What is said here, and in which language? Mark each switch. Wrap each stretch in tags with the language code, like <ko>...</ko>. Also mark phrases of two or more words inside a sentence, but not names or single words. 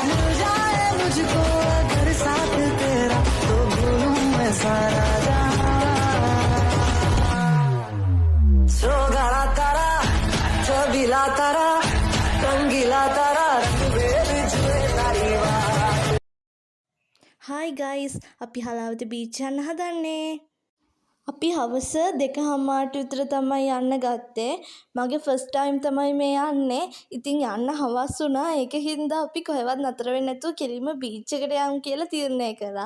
<hi>मिल जाए मुझको अगर साथ तेरा तो भूलूं मैं सारा जहां</hi> <gu>સોગઠાં તારા છબીલા તારા રંગીલા તારા જુએ તારી વાહ</gu> <en>hi guys</en> <si>අපි හලාවත බීච් යන්න හදන්නේ. අපි හවස 2:00ට විතර තමයි යන්න ගත්තේ. මගේ</si> <en>first time</en> <si>තමයි මේ යන්නේ. ඉතින් යන්න හවස් වුණා. ඒක හින්දා අපි කොහෙවත් නතර වෙන්නේ නැතුව කෙලින්ම බීච් එකට යමු කියලා තීරණය කරා.</si>